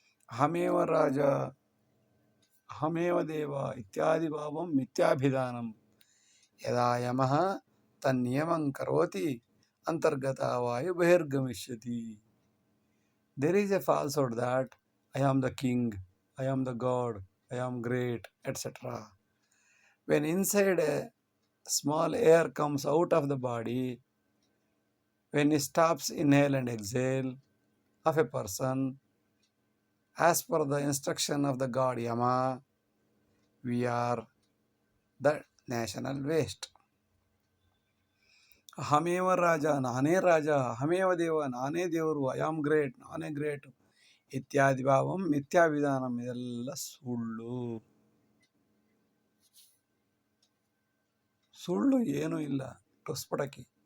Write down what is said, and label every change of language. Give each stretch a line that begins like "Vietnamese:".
Sanskrit: ಅಹಮೇವ ರಾಜ ಅಹಮೇವ ದೇವ ಇತ್ಯಾದಿ ಭಾವಂ ಮಿಥ್ಯಾಭಿಧಾನಂ ಯದಾ ಯಮಃ ತನ್ನಿಯಮಂ ಕರೋತಿ ಅಂತರ್ಗತ ವಾಯು ಬಹಿರ್ಗಮಿಷ್ಯತಿ.
English: There is a falsehood that I am the king, I am the god, I am great, etc. When inside a small air comes out of the body, when he stops inhale and exhale of a person, as per the instruction of the god Yama, we are the national waste.
Sanskrit: ಅಹಮೇವ ರಾಜ,
Kannada: ನಾನೇ ರಾಜ,
Sanskrit: ಅಹಮೇವ ದೇವ,
Kannada: ನಾನೇ ದೇವರು,
English: I am great,
Kannada: ನಾನೇ great
Sanskrit: ಇತ್ಯಾದಿ ಭಾವಂ ಮಿಥ್ಯಾವಿಧಾನಂ.
Kannada: ಇದೆಲ್ಲ ಸುಳ್ಳು. ಸುಳ್ಳು ಏನೂ ಇಲ್ಲ, ಟುಸ್ಪಟಕಿ.